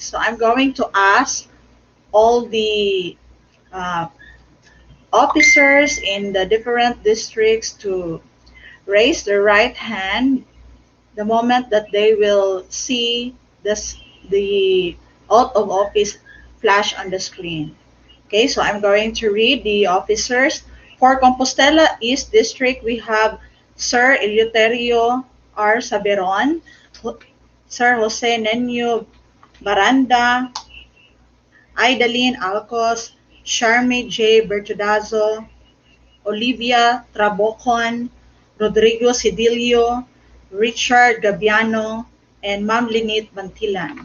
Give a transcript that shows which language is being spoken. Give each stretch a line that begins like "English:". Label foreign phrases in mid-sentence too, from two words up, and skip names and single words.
English: So I'm going to ask all the uh, officers in the different districts to raise their right hand the moment that they will see the out of office flash on the screen. Okay, so I'm going to read the officers. For Compostela East District, we have Sir Eleuterio R. Saberon, Sir Jose Nenio Baranda, Idalene Alcos, Charmy J. Bertudazo, Olivia Trabocon, Rodrigo Cedillo, Richard Gabiano, and Ma'am Linit Bantilan.